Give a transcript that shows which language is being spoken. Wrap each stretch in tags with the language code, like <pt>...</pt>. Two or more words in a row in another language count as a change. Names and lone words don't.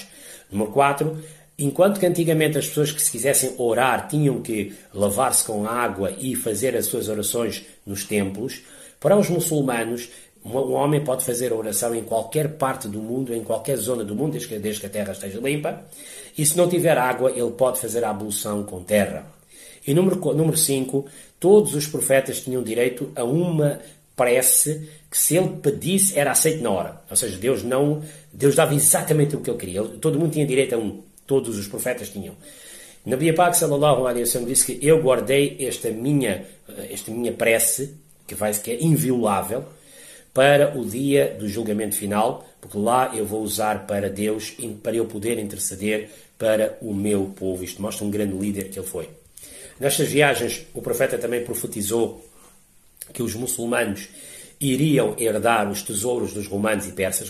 <pt>Número 4, enquanto que antigamente as pessoas que se quisessem orar tinham que lavar-se com água e fazer as suas orações nos templos, para os muçulmanos, um homem pode fazer a oração em qualquer parte do mundo, em qualquer zona do mundo, desde que a terra esteja limpa, e se não tiver água, ele pode fazer a ablução com terra. E número 5, todos os profetas tinham direito a uma prece que, se ele pedisse, era aceito na hora. Ou seja, Deus dava exatamente o que ele queria. Todo mundo tinha direito a todos os profetas tinham. Nabi Pak</pt> <ar>صلى الله عليه وسلم</ar> <pt>disse que eu guardei esta minha prece, que é inviolável, para o dia do julgamento final, porque lá eu vou usar para Deus, para eu poder interceder para o meu povo. Isto mostra um grande líder que ele foi. Nestas viagens, o profeta também profetizou que os muçulmanos iriam herdar os tesouros dos romanos e persas.</pt>